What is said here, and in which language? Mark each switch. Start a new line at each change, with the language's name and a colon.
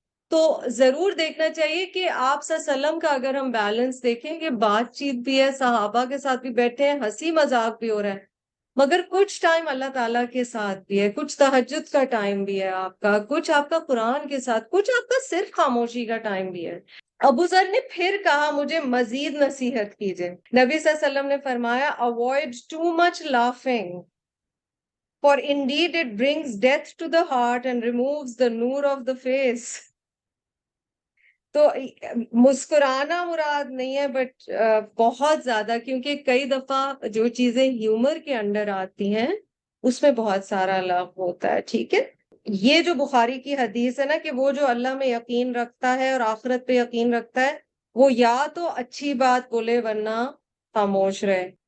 Urdu: تو ضرور دیکھنا چاہیے کہ آپ صلی اللہ علیہ وسلم کا اگر ہم بیلنس دیکھیں کہ بات چیت بھی ہے، صحابہ کے ساتھ بھی بیٹھے ہیں، ہنسی مذاق بھی ہو رہا ہے، مگر کچھ ٹائم اللہ تعالیٰ کے ساتھ بھی ہے، کچھ تہجد کا ٹائم بھی ہے آپ کا، کچھ آپ کا قرآن کے ساتھ، کچھ آپ کا صرف خاموشی کا ٹائم بھی ہے. ابو ذر نے پھر کہا مجھے مزید نصیحت کیجئے. نبی صلی اللہ علیہ وسلم نے فرمایا،
English: avoid too much laughing, for indeed it brings death to the heart and removes the noor of the face.
Urdu: تو مسکرانا مراد نہیں ہے، بٹ بہت زیادہ، کیونکہ کئی دفعہ جو چیزیں ہیومر کے انڈر آتی ہیں اس میں بہت سارا لغو ہوتا ہے، ٹھیک ہے. یہ جو بخاری کی حدیث ہے نا کہ وہ جو اللہ میں یقین رکھتا ہے اور آخرت پہ یقین رکھتا ہے وہ یا تو اچھی بات بولے ورنہ خاموش رہے.